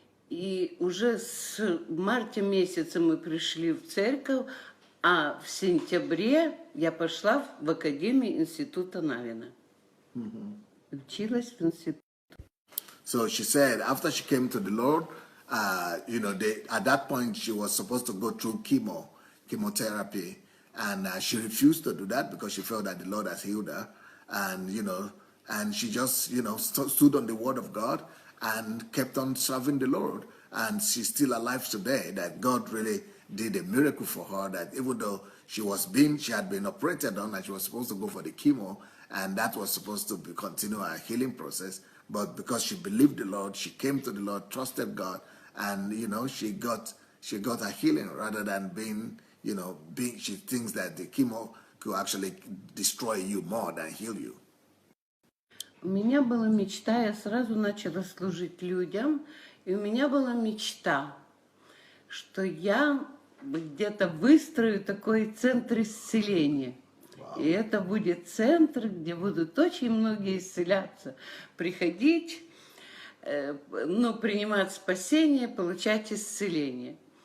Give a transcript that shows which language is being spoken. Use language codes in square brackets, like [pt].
[ru] И уже с марта месяца мы пришли в церковь, а в сентябре я пошла в Академию Института Навина. Училась в институте. [en] So she said after she came to the Lord, at that point she was supposed to go through chemotherapy, and she refused to do that because she felt that the Lord has healed her, and she just stood on the word of God and kept on serving the Lord, and she's still alive today. That God really did a miracle for her, that even though she had been operated on and she was supposed to go for the chemo, and that was supposed to continue her healing process, but because she believed the Lord, she came to the Lord, trusted God, and she got her healing, rather than she thinks that the chemo could actually destroy you more than heal you. [ru] У меня была мечта, я сразу начала служить людям, и у меня была мечта, что я где-то выстрою такой центр исцеления. [en] Wow. [ru] И это будет центр, где будут очень многие исцеляться, приходить, принимать спасение, получать исцеление.